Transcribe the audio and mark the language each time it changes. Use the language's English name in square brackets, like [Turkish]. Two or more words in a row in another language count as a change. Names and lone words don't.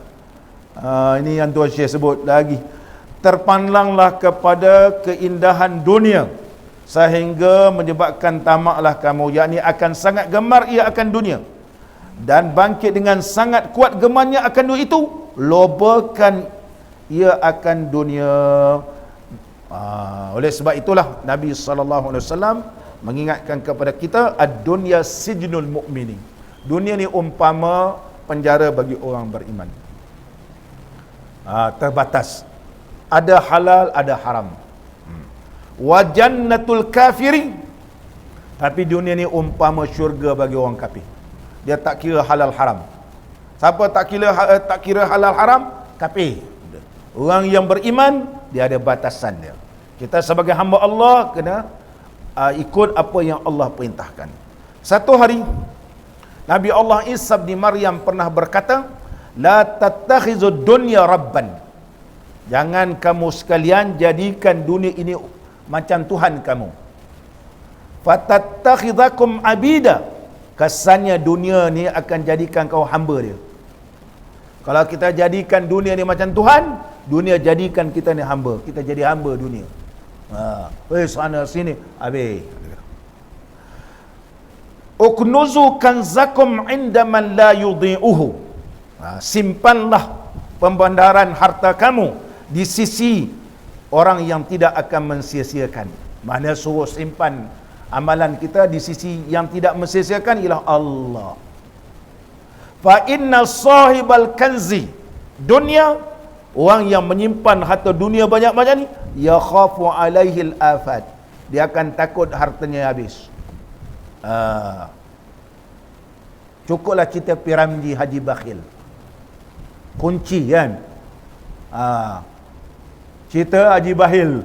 [Malay] Ini yang Tuan Syekh sebut lagi. Terpandanglah kepada keindahan dunia sehingga menyebabkan tamaklah kamu, yakni akan sangat gemar ia akan dunia, dan bangkit dengan sangat kuat gemarnya akan dunia itu, lobakan ia akan dunia. Oleh sebab itulah Nabi SAW mengingatkan kepada kita, [Arabic] الدنيا سجن المؤمن. [Malay] Dunia ni umpama penjara bagi orang beriman. Terbatas. Ada halal, ada haram. [Arabic] وجنة الكافرين. [Malay] Tapi dunia ni umpama syurga bagi orang kafir. Dia tak kira halal haram. Siapa tak kira halal haram? Kafir. Orang yang beriman, dia ada batasan dia. Kita sebagai hamba Allah kena ikut apa yang Allah perintahkan. Satu hari Nabi Allah Isa bin Maryam pernah berkata, [Arabic] لا تتخذوا الدنيا ربا. [Malay] Jangan kamu sekalian jadikan dunia ini macam Tuhan kamu. [Arabic] فتتخذكم عبيدا. [Malay] Kesannya dunia ni akan jadikan kau hamba dia. Kalau kita jadikan dunia ni macam Tuhan, dunia jadikan kita ni hamba. Kita jadi hamba dunia. Sana sini, habis. [Arabic] اكنزوا كنزكم عند من لا يضيعه. [Malay] Simpanlah pembandaran harta kamu di sisi orang yang tidak akan mensia-siakan. Mana suruh simpan amalan kita di sisi yang tidak mensia-siakan ialah Allah. [Arabic] فإن صاحب الكنز دنيا, [Malay] orang yang menyimpan harta dunia banyak-banyak ni, [Arabic] يخاف عليه الآفات. [Malay] Dia akan takut hartanya habis. Cukuplah cerita Piramli Haji Bakhil. Kunci kan. Cerita Haji Bakhil.